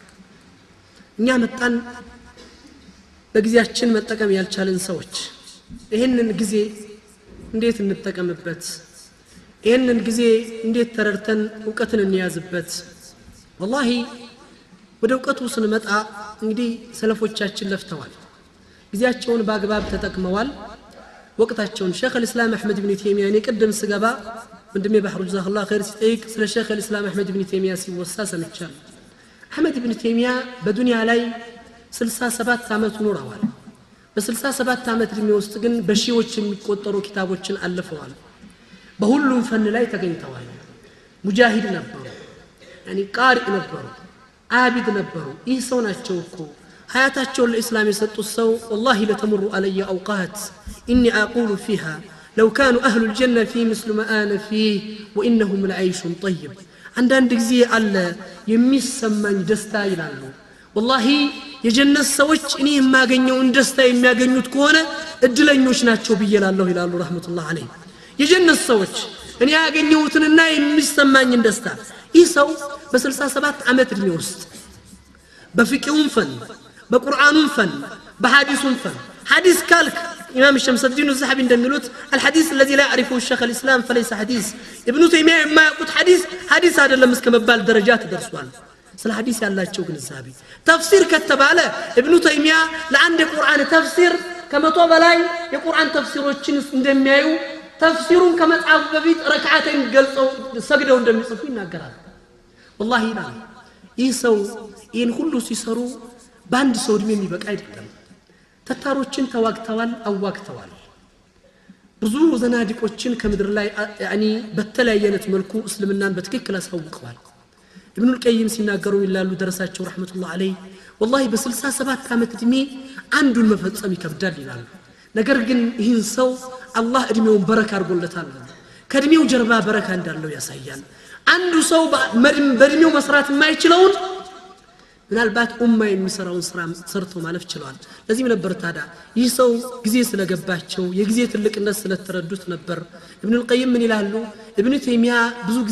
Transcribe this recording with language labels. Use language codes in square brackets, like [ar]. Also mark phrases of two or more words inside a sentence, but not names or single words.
[am] እኛ መጣን በጊዜያችን መጠቀም ያልቻለን ሰዎች ይሄንን ጊዜ እንዴት እንጠቀምበት ይሄንን ጊዜ እንዴት ተረድተን ዕውቀትን እንያዝበት والله ወደ ዕውቀቱ ስንመጣ እንግዲህ ሰለፎቻችን ለፍተዋል ጊዜያቸውን በአግባብ ተጠቅመዋል ወቅታቸውን ሼኽ الاسلام احمد بن تيميه እኔ ቀደም ስገባ ወንድሜ ባህሩ [ar] جزاك الله خير [am] ሲጠይቅ ስለ ሼኽ الاسلام احمد بن تيميه ሲወሳ ሰምቻለሁ احمد بن تيميه በዱንያ ላይ 67 ዓመት ኖረዋል በ67 ዓመት እድሜ ውስጥ ግን በሺዎች የሚቆጠሩ ኪታቦችን አልፈዋል በሁሉም ፈን ላይ ተገኝተዋል ሙጃሂድ ነበሩ يعني ቃሪ ነበሩ عابد ነበሩ ይህ ሰው ናቸው እኮ حياتቸው ለእስላም የሰጡት ሰው [ar] والله لتمر علي اوقات اني اقول فيها لو كانوا اهل الجنه في مثل ما انا فيه وانهم لعيش طيب [am] አንዳንድ ጊዜ አለ የሚሰማኝ ደስታ ይላሉ والله የጀነት ሰዎች እኔ የማገኘውን ደስታ የሚያገኙት ከሆነ እድለኞች ናቸው ብየላለሁ ይላሉ [ar] رحمة الله عليه [am] የጀነት ሰዎች እኔ ያገኘሁትንና የሚሰማኝን ደስታ ይህ ሰው በ67 ዓመት እድሜ ውስጥ በፍቅሁም ፈን በቁርአኑም ፈን በሐዲሱም ፈን ሐዲስ ካልክ ኢማም ሸምስ الدين الذهبي እንደሚሉት [ar] الحديث الذي لا يعرفه الشيخ الاسلام فليس حديث ابن تيميه [am] የማያውቁት ሐዲስ አይደለም እስከመባል ደረጃ ተደርሷል ስለ ሐዲስ ያላቸው ግንዛቤ ተፍሲር ከተባለ ኢብኑ ተይሚያ ለአንድ ቁርአን ተፍሲር ከመቶ በላይ የቁርአን ተፍሲሮችን እንደሚያዩ ተፍሲሩን ከመጻፍ በፊት ረካዓተን ገልጸው ሰግደው እንደሚጽፉ ይናገራል والله ይላል ይህ ሰው ይህን ሁሉ ሲሰሩ በአንድ ሰው እድሜ የሚበቃ አይደለም ተታሮችን ተዋግተዋል አዋግተዋል ብዙ ዘናዲቆችን ከምድር ላይ يعني በተለያየነት መልኩ እስልምናን በትክክል አሳውቀዋል ابن القيم ሲናገሩ ይላሉ ደረሳቸው [ar] رحمة الله عليه [am] والله በ67 ዓመት እድሜ አንዱን መፈጸም ይከብዳል ይላሉ ነገር ግን ይህን ሰው አላህ እድሜውን በረካ አድርጎለታል ከእድሜው ጀርባ በረካ እንዳለው ያሳያል አንዱ ሰው በእድሜው መስራት የማይችለውን ምናልባት ኡማ የሚሰራውን ስራ ሰርቶ ማለፍ ይችላል ለዚህም ነበር ታዲያ ይህ ሰው ጊዜ ስለገባቸው የጊዜ ትልቅነት ስለተረዱት ነበር ኢብኑ القيم ምን ይላሉ ኢብኑ ተይሚያ ብዙ ጊዜ